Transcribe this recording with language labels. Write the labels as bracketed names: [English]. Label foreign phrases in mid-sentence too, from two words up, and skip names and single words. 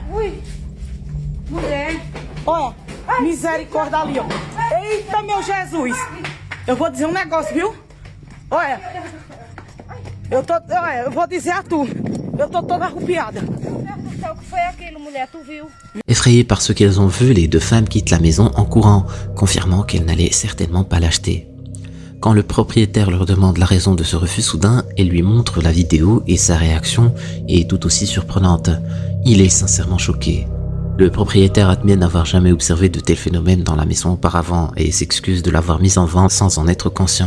[Portuguese] ui. Mulher. olha. Misericórdia ali, ó. Eita, meu Jesus. Eu vou dizer um negócio, viu? Olha. Olha, eu vou dizer a tu. Eu tô toda arrupiada. Meu Deus do céu, o que foi aquilo, mulher? Tu viu? [French] Effrayées par ce qu'elles ont vu, les deux femmes quittent la maison en courant, confirmant qu'elles n'allaient certainement pas l'acheter. Quand le propriétaire leur demande la raison de ce refus soudain, elle lui montre la vidéo et sa réaction est tout aussi surprenante. Il est sincèrement choqué. Le propriétaire admet n'avoir jamais observé de tels phénomènes dans la maison auparavant et s'excuse de l'avoir mise en vente sans en être conscient.